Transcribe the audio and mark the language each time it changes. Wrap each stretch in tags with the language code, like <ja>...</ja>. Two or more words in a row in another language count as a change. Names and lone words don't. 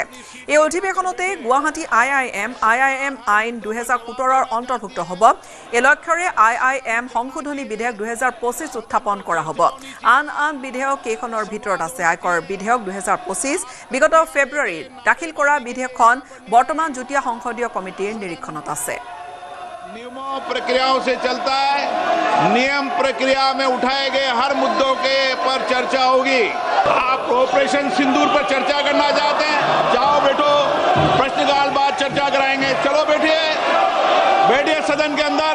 <as>এই অধিৱেশনতে গুৱাহাটী IIM আইন 2017ৰ অন্তৰ্ভুক্ত হ'ব। এই লক্ষ্যৰে IIM সংশোধনী বিধেয়ক 2025 উত্থাপন কৰা হ'ব। আন বিধেয়ক কেইখনৰ ভিতৰত আছে আয়কৰ বিধেয়ক 2025। বিগত ফেব্ৰুৱাৰীত দাখিল কৰা বিধেয়কখন বৰ্তমান যুটীয়া সংসদীয় কমিটিৰ নিৰীক্ষণত আছে।</as> <hi>नियमों प्रक्रियाओं से चलता है। नियम प्रक्रिया में उठाए गए हर मुद्दों के पर चर्चा होगी। आप ऑपरेशन सिंदूर पर चर्चा करना चाहते हैं, जाओ बैठो, प्रश्नकाल बाद चर्चा कराएंगे। चलो बैठिए सदन के अंदर।</hi>